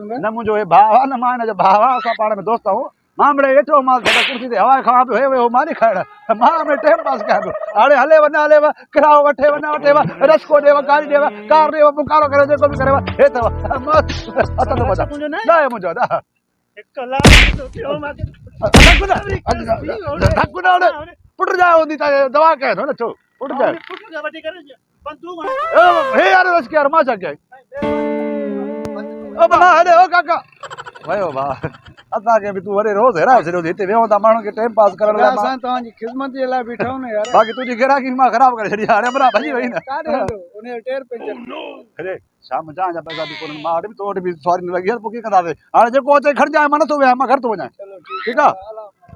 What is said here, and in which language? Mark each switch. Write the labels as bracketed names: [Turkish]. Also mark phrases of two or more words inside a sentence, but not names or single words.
[Sindhi] न मुंहिंजो हे भाउ आहे न मां हिनजो भाउ आहे असां पाण में दोस्त आहियूं मां मिड़े वेठो मां कुर्सी ते हवा खावां पियो हे वियो मां खाइण मां में [English] time pass [Sindhi] कयां पियो हाणे हले वञ किरायो वठे वञ रसको ॾेव गाड़ी ॾेव कार ॾेव पुकारो करे जेको बि करे हे अथव अथव मज़ा न आहे मुंहिंजो न धकु न होॾे पुट जाए हूंदी त दवा कयां थो न छो पुट जाए हे यार रस यार मां छा कयां ओ भला हेॾे ओ काका वयो भाउ असांखे बि तूं वरी रोज़ हैरान छॾियो हिते वेहूं था माण्हुनि खे [English] time pass [Sindhi] करण लाइ असां तव्हांजी ख़िदमत जे लाइ बीठा आहियूं न यार बाक़ी तुंहिंजी ग्राहकी मां ख़राब करे छॾी हाणे बरा भॼी वई न काॾे हलो उन टेर पंचर अरे शाम जा पैसा बि कोन्हनि मां वटि बि तो वटि बि सवारी न लॻी आहे पोइ कीअं कंदासीं हाणे जेको अचे खणिजांइ मां नथो वियां मां घर थो वञां चलो ठीकु आहे